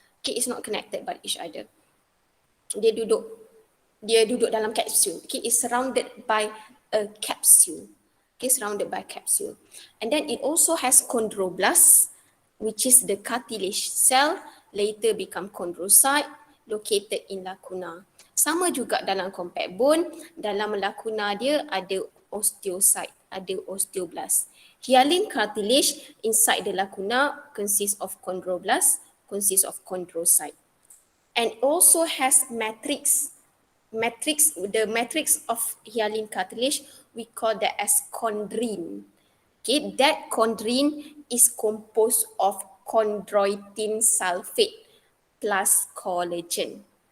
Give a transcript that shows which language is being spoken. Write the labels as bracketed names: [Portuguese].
[English] Okay, it's not connected by each other. [Malay] Dia duduk dalam capsule. [English] Okay, it's surrounded by a capsule. Okay, surrounded by capsule. And then it also has chondroblast, which is the cartilage cell, later become chondrocyte, located in lacuna. [Malay] Sama juga dalam compact bone, dalam lacuna dia ada osteocyte, ada osteoblast. [English] Hyaline cartilage inside the lacuna consists of chondroblast, consists of chondrocyte. And also has matrix. The matrix of hyaline cartilage, we call that as chondrine. Okay, that chondrine is composed of chondroitin sulfate plus collagen.